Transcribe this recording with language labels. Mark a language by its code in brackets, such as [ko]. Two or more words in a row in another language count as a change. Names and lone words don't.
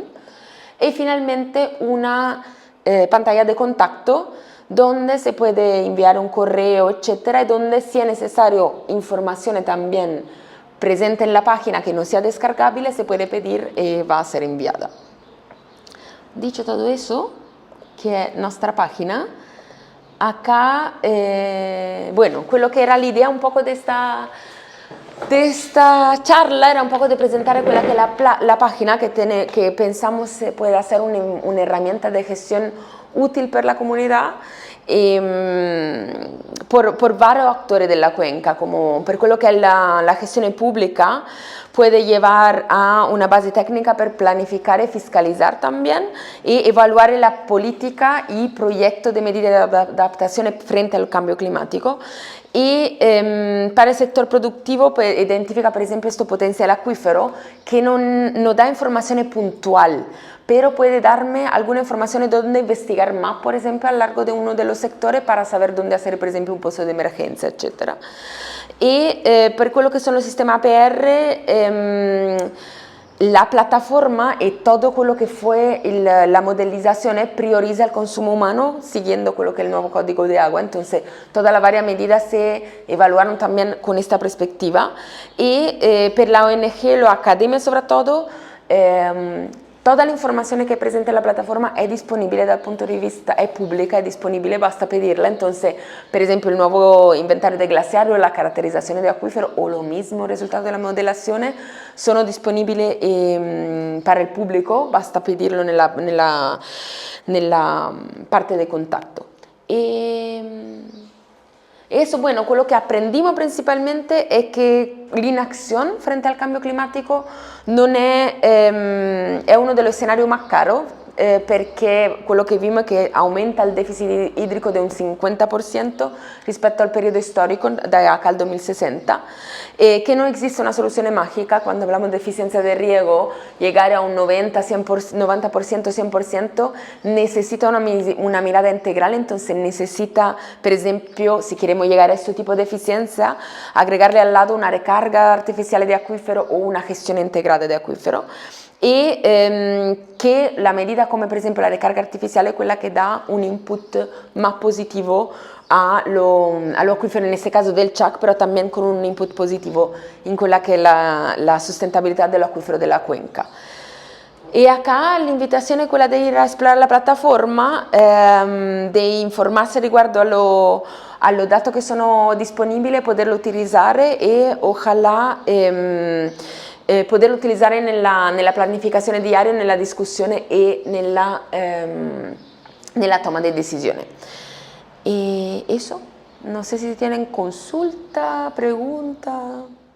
[es] Y finalmente una pantalla de contacto donde se puede enviar un correo, etcétera, y donde si es necesario información también presente en la página que no sea descargable, se puede pedir y va a ser enviada. Dicho todo eso, que es nuestra página, acá, bueno, [it] quello che era l'idea [es] un poco de esta charla era un poco de presentar [it] quella che è [es] la página que pensamos puede ser una herramienta de gestión útil per la comunidad por varios actores de la cuenca, como [it] per quello che è la gestione [es] pública, puede llevar a una base técnica para planificar y fiscalizar también y evaluar la política y proyectos de medidas de adaptación frente al cambio climático. Y para el sector productivo pues, identifica [it] per esempio questo potenziale acquifero che non dà informazione [es] puntual, pero puede darme alguna información de dónde investigar más, por ejemplo, a lo largo de uno de los sectores para saber dónde hacer, por ejemplo, un pozo de emergencia, etc. Y [it] per quello che sono [es] los sistemas APR, la plataforma y todo [it] quello che [es] fue la modelización prioriza el consumo humano siguiendo [it] quello che è [es] el nuevo código de agua, entonces todas las varias medidas se evaluaron también con esta perspectiva y per la ONG, la academia sobre todo, toda la información que presenta la plataforma es disponible [it] dal punto [es] de vista, es pública, es disponible, basta pedirla. Entonces, por ejemplo, el nuevo inventario de glaciario, la caracterización de acuífero o lo mismo resultado de la modelación son disponibles para el público, basta pedirlo [it] nella parte [es] de contacto. Eso, bueno, [it] quello che [es] aprendimos principalmente [it] è che l' [es] inacción frente al cambio climático [it] non è uno degli scenari [es] más caros, [it] perché quello che vimos è che aumenta il deficit idrico di un 50% rispetto al periodo storico da acá al 2060 e che non esiste una soluzione magica quando [es] hablamos de eficiencia de riego, llegar a un 90%, 100% necesita una mirada integral, entonces necesita, [it] per esempio, [es] si queremos llegar a este tipo de eficiencia, agregarle al lado una recarga artificial de acuífero o [it] una gestione integrata [es] de acuífero. [it] E che la medida come per esempio la ricarga artificiale è quella che dà un input más positivo allo acuífero, in questo caso del CHAC, però también con un input positivo in quella che è la sustentabilità dell'acuífero della cuenca. E acá l'invitazione è quella di ir a esplorare la piattaforma, di informarsi riguardo allo dato che sono disponibili, poterlo utilizzare e ojalá poterlo utilizzare nella pianificazione diaria, nella discussione e nella toma di decisione. [es] Y eso, no sé si tienen consulta, pregunta.